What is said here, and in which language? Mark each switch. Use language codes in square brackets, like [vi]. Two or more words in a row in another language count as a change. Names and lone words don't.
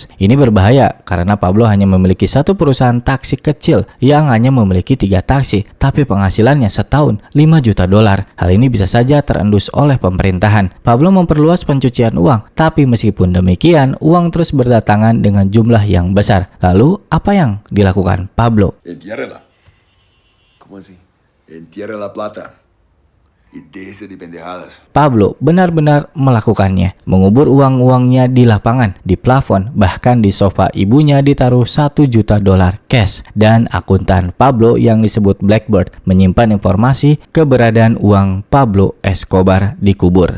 [id] Ini berbahaya karena Pablo hanya memiliki satu perusahaan taksi kecil yang hanya memiliki 3 taksi, tapi penghasilannya setahun 5 juta dolar. Hal ini bisa saja terendus oleh pemerintahan. Pablo memperluas pencucian uang, tapi meskipun demikian, uang terus berdatangan dengan jumlah yang besar. Lalu, apa yang dilakukan Pablo? [es] ¿Cómo así? Entierre la plata y déjese de pendejadas. [id] Pablo benar-benar melakukannya, mengubur uang-uangnya di lapangan, di plafon, bahkan di sofa ibunya ditaruh $1 juta cash, dan akuntan Pablo yang disebut Blackbird menyimpan informasi keberadaan uang Pablo Escobar dikubur.